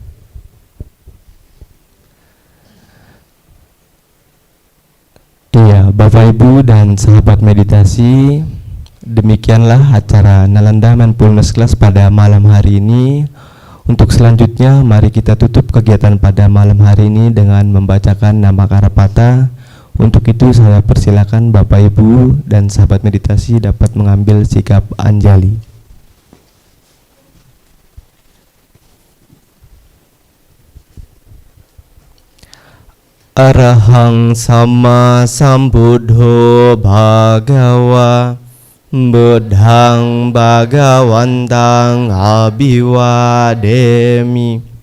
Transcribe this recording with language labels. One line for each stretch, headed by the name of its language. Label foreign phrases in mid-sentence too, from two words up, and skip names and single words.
Indonesian: Iya, Bapak Ibu dan sahabat meditasi, demikianlah acara Nalanda Mindfulness Class pada malam hari ini. Untuk selanjutnya, mari kita tutup kegiatan pada malam hari ini dengan membacakan nama Karapata. Untuk itu saya persilakan Bapak Ibu dan sahabat meditasi dapat mengambil sikap anjali.
Pali: Arahang sama sambuddho bhagawa buddhang bhagawantang abhiwademi.